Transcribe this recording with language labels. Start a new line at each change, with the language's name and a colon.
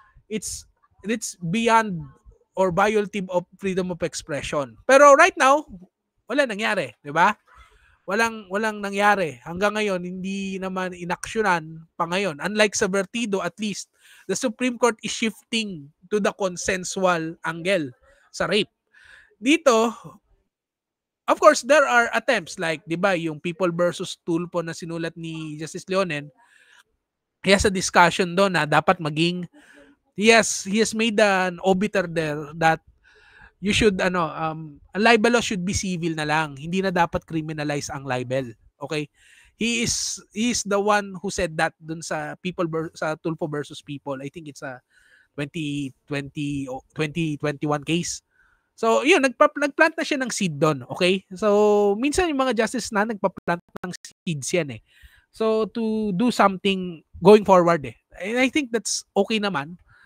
English: It's beyond or violative of freedom of expression.
Filipino: Pero right now, wala nangyari, 'di ba? Walang nangyari. Hanggang ngayon hindi naman inaksyonan pa ngayon.
English: Unlike sa Bertido, at least the Supreme Court is shifting to the consensual angle sa rape. Dito, of course, there are attempts like, 'di ba, yung People versus Tulfo
Filipino: na sinulat ni Justice Leonen.
English: He has a discussion doon
Filipino: na dapat maging
English: he has made an obiter there that you should a libel law should be civil na lang.
Filipino: Hindi na dapat criminalize ang libel.
English: Okay? He is the one who said that dun sa sa Tulfo versus People. I think it's a 2021 case. So, yun,
Filipino: nagplant na siya ng seed doon,
English: okay? So,
Filipino: minsan yung mga justice na nagpa-plant ng seeds yan
English: So, to do something going forward And I think that's okay naman.